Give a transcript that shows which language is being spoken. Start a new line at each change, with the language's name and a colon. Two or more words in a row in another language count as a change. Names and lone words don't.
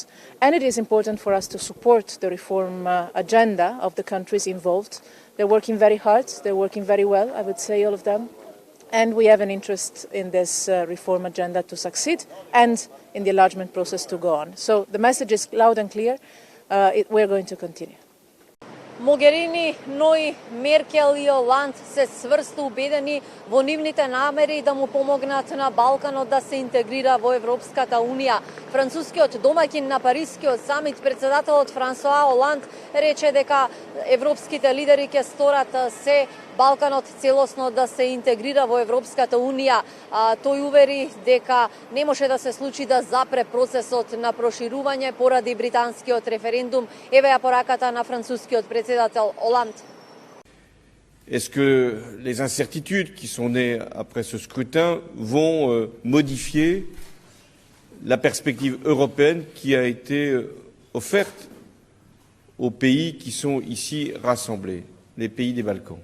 English: And it is important for us to support the reform agenda of the countries involved. They're working very hard, they're working very well, I would say, all of them. And we have an interest in this reform agenda to succeed and in the enlargement process to go on. So the message is loud and clear. We're going to continue.
Macedonian: Могерини, но и Меркел и Оланд се цврсто убедени во нивните намери да му помогнат на Балканот да се интегрира во Европската унија. Францускиот домаќин на Парискиот самит, председателот Франсуа Оланд, рече дека европските лидери ќе сторат се Балканот целосно да се интегрира во Европската унија. Тој увери дека не може да се случи да запре процесот на проширување поради британскиот референдум. Еве ја пораката на францускиот председател Оланд.
French: Est-ce que les incertitudes qui sont nées après ce scrutin vont modifier la perspective européenne qui a été offerte aux pays qui sont ici rassemblés, les pays des Balkans?